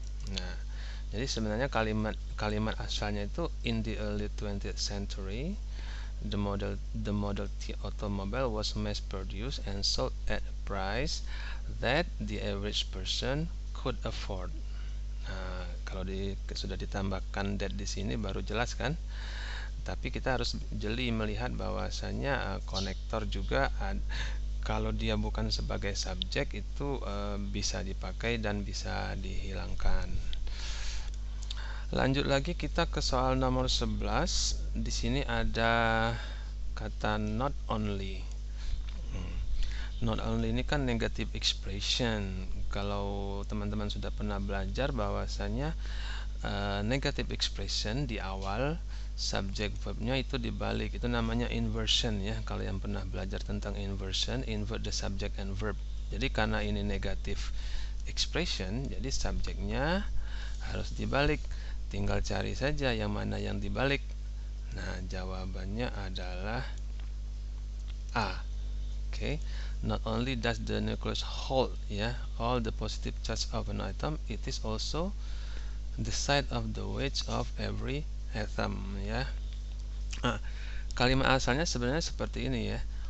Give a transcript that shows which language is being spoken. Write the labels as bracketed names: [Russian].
[Indonesian] Nah, jadi sebenarnya kalimat asalnya itu [English] in the early 20th century the Model T automobile was mass produced and sold at a price that the average person could afford. [Indonesian] Nah, kalau sudah ditambahkan that di sini baru jelas kan? Tapi kita harus jeli melihat bahwasanya konektor juga kalau dia bukan sebagai subjek itu bisa dipakai dan bisa dihilangkan. Lanjut lagi kita ke soal nomor 11. Di sini ada kata not only. Not only ini kan negative expression. Kalau teman-teman sudah pernah belajar bahwasanya negative expression di awal subjek verbnya itu dibalik, itu namanya inversion, ya. Kalau yang pernah belajar tentang inversion, [English] invert the subject and verb. [Indonesian] Jadi karena ini negative expression, jadi subjeknya harus dibalik. Tinggal cari saja yang mana yang dibalik. Nah, jawabannya adalah A. [English] Okay. Not only does the nucleus hold, ya, all the positive charge of an atom, it is also the site of the weight of every atom, ya. [Indonesian] Kalimat asalnya sebenarnya seperti ini, ya.